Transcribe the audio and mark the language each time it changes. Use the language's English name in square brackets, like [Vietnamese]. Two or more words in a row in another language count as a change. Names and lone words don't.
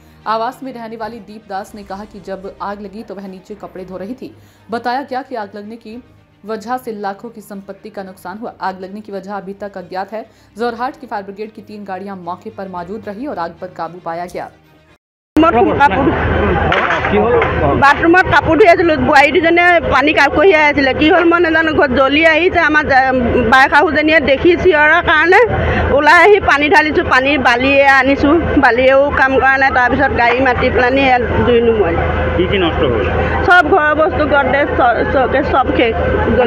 [Hindi] आवास में रहने वाली दीपदास ने कहा कि जब आग लगी तो वह नीचे कपड़े धो रही थी। बताया गया कि आग लगने की वजह से लाखों की संपत्ति का नुकसान हुआ। आग लगने की वजह अभी तक अज्ञात है। जोरहाट की फायर ब्रिगेड की 3 गाड़ियां मौके पर मौजूद रही और आग पर काबू पाया गया। [Assamese] বাথৰুমত কাপোৰ ধুই আছিলোঁ। বোৱাৰী দুজনীয়ে পানী কঢ়িয়াই আছিলে। কি হ'ল মই নাজানো। ঘৰত জ্বলি আহিছে। আমাৰ বাই শাহুজনীয়ে দেখি চিঞৰাৰ কাৰণে ওলাই আহি পানী ঢালিছোঁ। পানী বালিয়ে আনিছোঁ। বালিয়েও কাম কৰা নাই। তাৰপিছত গাড়ী মাতি পেলানি জুই নুমুৱালে। কি কি নষ্ট হ'ল? চব ঘৰৰ বস্তু গডৰেজ চকেজ চব শেষ জ্বলি।